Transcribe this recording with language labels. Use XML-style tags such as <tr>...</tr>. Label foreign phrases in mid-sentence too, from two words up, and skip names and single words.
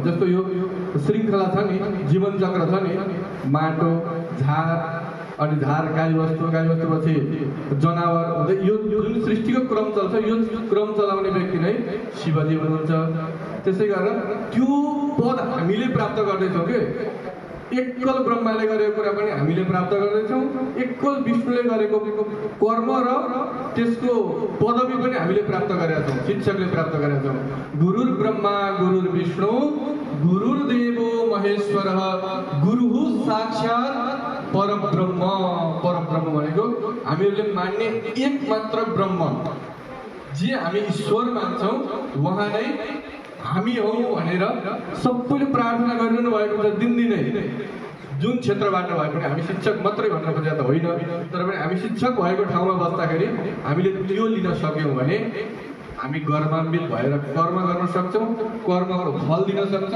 <ne>जस्तो यो श्रृङ्खला छ नि, जीवन चक्र छ नि, माटो झार अनि झार गाईवस्तुपछि जनावर हुँदै यो जुन सृष्टिको क्रम चल्छ, यो क्रम चलाउने व्यक्ति नै शिवजी हुनुहुन्छ। त्यसै गरेर त्यो पद हामीले प्राप्त गर्दैछौँ कि एकल ब्रह्माले गरेको कुरा पनि हामीले प्राप्त गर्दैछौँ, एकल विष्णुले गरेको कर्म र त्यसको पदवी पनि हामीले प्राप्त गरेका छौँ, शिक्षकले प्राप्त गरेका छौँ।</ne> <sa>गुरुर् ब्रह्मा गुरुर् विष्णु गुरुर्देवो महेश्वर गुरुः साक्षात् परब्रह्म।</sa> <ne>परब्रह्म भनेको हामीहरूले मान्ने एक मात्र ब्रह्म, जे हामी ईश्वर मान्छौँ उहाँ नै हामी हौ भनेर सबैले प्रार्थना गरिरहनु भएको छ दिनदिनै। जुन क्षेत्रबाट भए पनि हामी शिक्षक मात्रै भनेर खोजेको त होइन, तर पनि हामी शिक्षक भएको ठाउँमा बस्दाखेरि हामीले त्यो लिन सक्यौँ भने हामी गर्वान्वित भएर कर्म गर्न सक्छौँ, कर्मको फल दिन सक्छौँ।</ne>